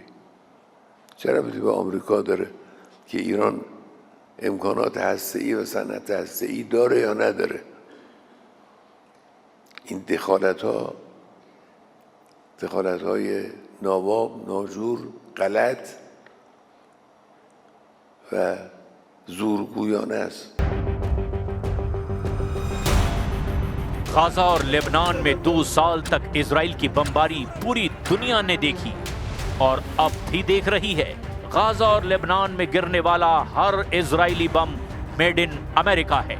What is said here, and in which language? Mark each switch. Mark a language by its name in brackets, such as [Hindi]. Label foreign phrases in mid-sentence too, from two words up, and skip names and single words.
[Persian] چه ربطی به آمریکا داره که ایران امکانات هسته‌ای و صنعت هسته‌ای داره یا نداره؟ این دخالت‌های ناواب، ناجور، غلط و زورگویانه است. [Hindi] गाजा और लेबनान में 2 साल तक इजराइल की बमबारी पूरी दुनिया ने देखी और अब भी देख रही है। गाजा और लेबनान में गिरने वाला हर इजरायली बम [English] made in [Hindi] अमेरिका है।